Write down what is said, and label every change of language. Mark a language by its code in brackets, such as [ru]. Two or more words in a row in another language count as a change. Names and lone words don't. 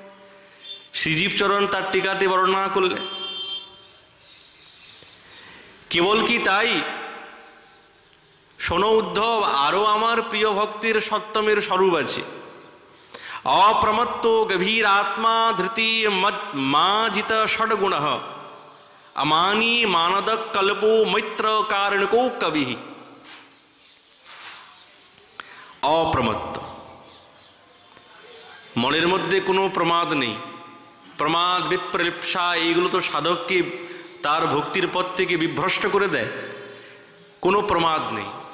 [bn] শ্রীজীব চরণ তার টিকাতে বর্ণনা করলে কেবল কি তাই? শোনো উদ্ধব, আরো আমার প্রিয় ভক্তির সত্তমের স্বরূপ আছে। [sa] অপ্রমত্ত গভীর আত্মা ধৃতি মাজিত ষডগুণ अमानी मानद कल्पो मैत्र कारणको कवि। [bn] অপ্রমত্ত, মনের মধ্যে কোনো প্রমাদ নেই। প্রমাদ বিপ্রলিপ্সা এইগুলো তো সাধককে তার ভক্তির পথ থেকে বিভ্রষ্ট করে দেয়। কোনো প্রমাদ নেই।